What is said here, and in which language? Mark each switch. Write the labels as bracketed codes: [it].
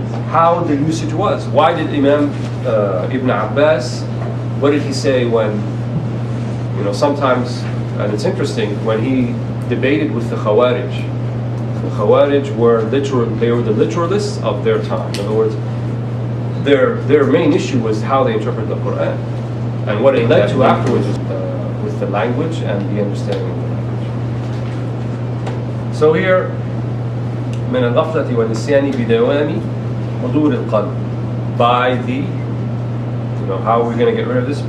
[en] How the usage was. Why did Imam Ibn Abbas, what did he say when, sometimes, and it's interesting, when he debated with the Khawarij. The Khawarij were they were the literalists of their time. In other words, their main issue was how they interpret the Quran. And what it led to afterwards with the language and the understanding of the language. So here, [ar] من الغفلة والنسيان بدوام حضور القلب. [en] By the, how are we going to get rid of this?